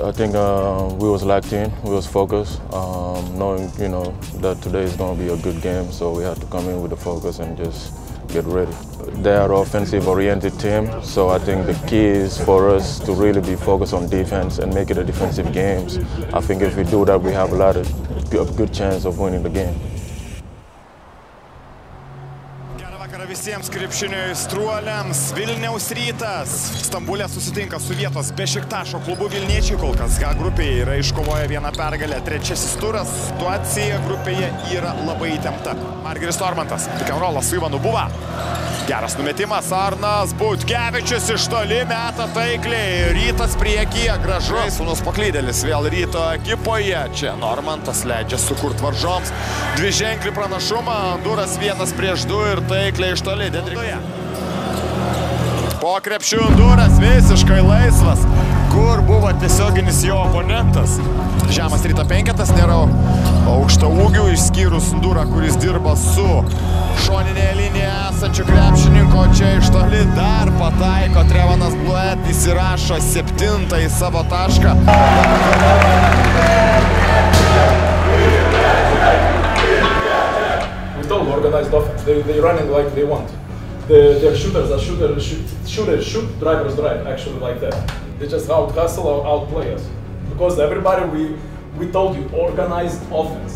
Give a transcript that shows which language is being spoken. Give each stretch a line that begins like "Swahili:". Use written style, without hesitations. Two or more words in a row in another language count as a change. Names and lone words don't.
English: I think we was locked in, we was focused, knowing that today is going to be a good game, so we had to come in with the focus and just get ready. They are an offensive-oriented team, so I think the key is for us to really be focused on defense and make it a defensive game. I think if we do that, we have a good chance of winning the game.
Lithuanian: Visiems krepšinio aistruoliams, Vilniaus Rytas Stambule susitinka su vietos Bešiktašo klubu Vilniečiai, kol kas H grupėje yra iškovoję 1 pergalę, 3. turas, situacija grupėje yra labai įtempta. Margeris Normantas,
English: pick and rollas
Lithuanian: su Ivanu Buva. Geras numetimas, Arnas Butkevičius iš toli meta taikliai, Rytas priekyje, gražus. Sūnus paklydėlis vėl Ryto ekipoje, čia Normantas leidžia sukurt varžoms. Dviženklį pranašumą, Ndouras 1 prieš 2 ir taikliai iš toli. Po krepšių Ndouras visiškai laisvas, kur buvo tiesioginis jo oponentas. Žemas Ryto penketas, nėra aukšto ūgių, išskyrus Ndourą, kuris dirba su šoninėje linijoje esančių krepšininko. Čia iš toli dar pataiko Trevanas Bluet, įsirašo 7. savo tašką.
English: We don't organize offense. They running like they want. Their shooters are shooters shoot, drivers drive, actually like that. They just out-hustle or outplay us. Because everybody, we told you, organized offense.